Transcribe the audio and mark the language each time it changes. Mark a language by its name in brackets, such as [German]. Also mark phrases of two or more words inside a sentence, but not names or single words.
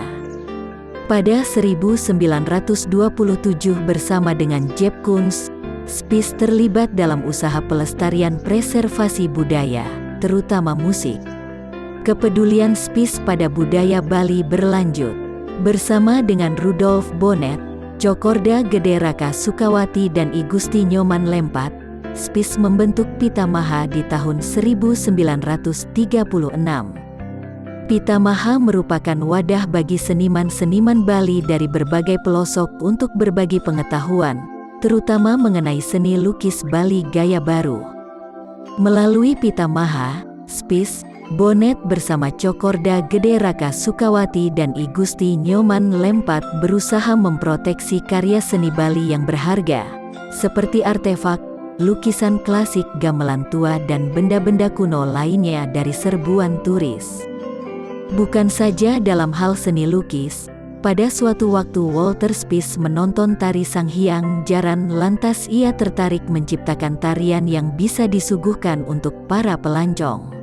[Indonesian] Pada 1927 bersama dengan Jeb Koons, Spies terlibat dalam usaha pelestarian preservasi budaya, terutama musik. Kepedulian Spies pada budaya Bali berlanjut. Bersama dengan Rudolf Bonnet, Cokorda Gede Raka Sukawati dan I Gusti Nyoman Lempat, Spies membentuk Pitamaha di tahun 1936. Pitamaha merupakan wadah bagi seniman-seniman Bali dari berbagai pelosok untuk berbagi pengetahuan, terutama mengenai seni lukis Bali gaya baru. Melalui Pitamaha, Spies, Bonnet bersama Cokorda Gede Raka Sukawati dan I Gusti Nyoman Lempat berusaha memproteksi karya seni Bali yang berharga, seperti artefak, lukisan klasik gamelan tua dan benda-benda kuno lainnya dari serbuan turis. Bukan saja dalam hal seni lukis, pada suatu waktu Walter Spies menonton tari Sanghyang Jaran lantas ia tertarik menciptakan tarian yang bisa disuguhkan untuk para pelancong.